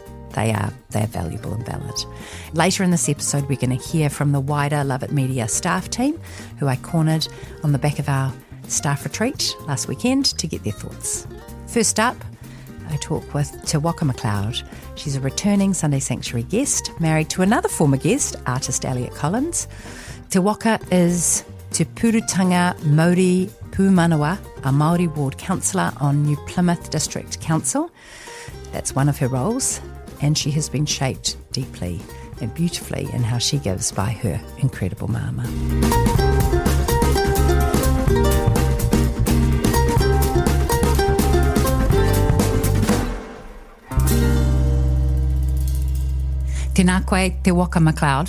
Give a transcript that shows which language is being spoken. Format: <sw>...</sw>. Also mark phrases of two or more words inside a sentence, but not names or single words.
<en>They are valuable and valid. Later in this episode, we're going to hear from the wider Love It Media staff team, who I cornered on the back of our staff retreat last weekend to get their thoughts. First up, I talk with Te Waka McLeod. She's a returning Sunday Sanctuary guest, married to another former guest, artist Elliot Collins. Te Waka is Te Purutanga Māori Pūmanawa, a Māori ward councillor on New Plymouth District Council. That's one of her roles, and she has been shaped deeply and beautifully in how she gives by her incredible māma.</en> <mi>Tēnā koe, Te Waka McLeod.</mi>